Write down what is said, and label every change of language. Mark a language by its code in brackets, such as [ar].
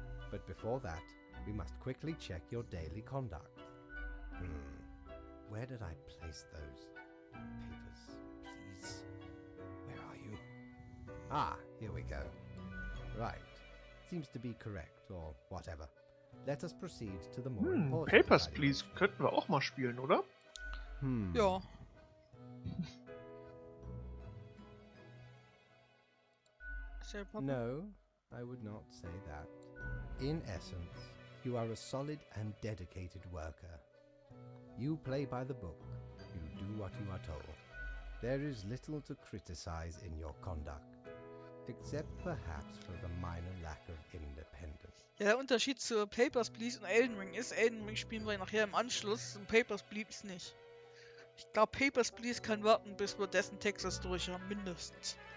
[en] But before that, we must quickly check your daily conduct. Where did I place those papers, please? Where are you? Ah, here we go. Right. Seems to be correct, or whatever. Let us proceed to the more important Papers, evaluation. [de] Please könnten wir auch mal spielen, oder? Ja. [en] Is there a problem? No, I would not say that. In essence, you are a solid and dedicated worker. You play by the book. You do what you are told. There is little to criticize in your conduct, except perhaps for the minor lack of independence. [de] Ja, der Unterschied zu Papers, Please und Elden Ring ist, Elden Ring spielen wir nachher im Anschluss und Papers, Please nicht. Ich glaube, Papers, Please kann warten, bis wir dessen Texas durch haben, mindestens.